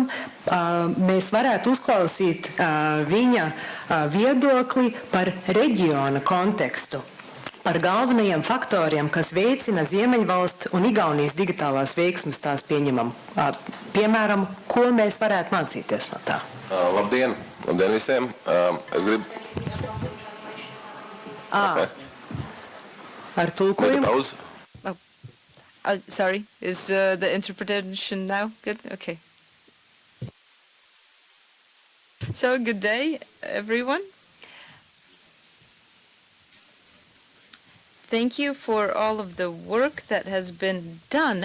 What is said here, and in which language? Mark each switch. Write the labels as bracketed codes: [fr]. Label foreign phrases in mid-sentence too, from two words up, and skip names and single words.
[lv] Mēs varētu uzklausīt viņa viedokli par reģiona kontekstu, par galvenajiem faktoriem, kas veicina Ziemeļvalsts un Igaunijas digitālās veiksmes tās pieņemam. Piemēram, ko mēs varētu mācīties no tā? Labdien! Labdien visiem! Es gribu... Okay. Ar tulkojumu? [en] Pause. Sorry, is the interpretation now good? Okay. So good day, everyone. Thank you for all of the work that has been done.